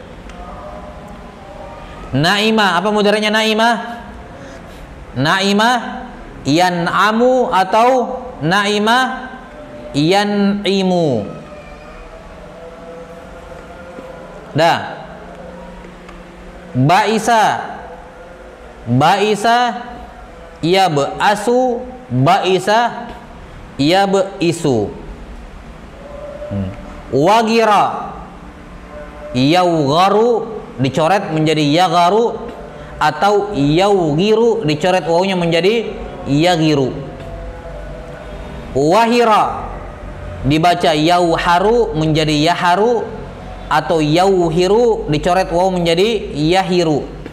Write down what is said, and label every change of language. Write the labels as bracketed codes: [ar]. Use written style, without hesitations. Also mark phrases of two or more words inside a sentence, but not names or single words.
[id] Naima, apa mudaranya naima? [ar] نَعِمَ يَنْعَمُ atau نَعِمَ يَنْعِمُ. [id] Dah. [ar] بَئِسَ، بَئِسَ يَبْأَسُ، بَئِسَ يَبْئِسُ. وَغِرَ، يَوْغَرُ [id] dicoret menjadi yagaru, atau yawgiru dicoret wawunya menjadi yagiru. Wahira dibaca yauharu menjadi yaharu, atau yauhiru dicoret wawu menjadi yahiru.